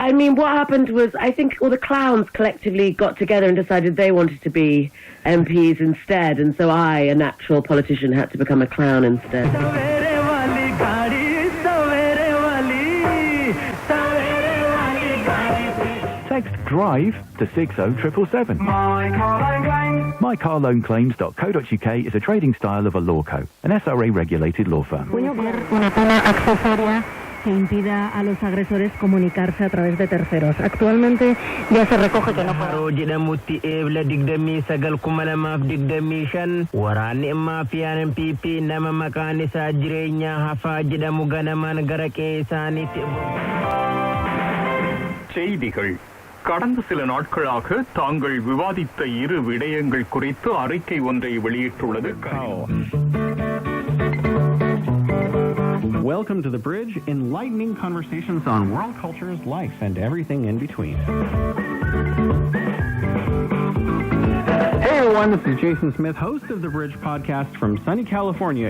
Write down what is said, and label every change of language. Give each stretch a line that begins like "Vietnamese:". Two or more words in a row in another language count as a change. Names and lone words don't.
English: I mean, what happened was, I think all the clowns collectively got together and decided they wanted to be MPs instead, and so I, a natural politician, had to become a clown instead. Text DRIVE to 60777. MyCarLoanClaims.co.uk is a trading style of a law co, an SRA-regulated law firm.
Spanish: Una pena accesoria que impida a los agresores comunicarse a través de terceros. Actualmente ya se recoge que no
Tamil: செய்திகள். கடந்த சில நாட்களாக தாங்கள் விவாதித்த இரு விடயங்கள் குறித்து அறிக்கை ஒன்றை வெளியிட்டுள்ளது.
English: Welcome to The Bridge, enlightening conversations on world cultures, life, and everything in between. Hey everyone, this is Jason Smith, host of The Bridge podcast from sunny California.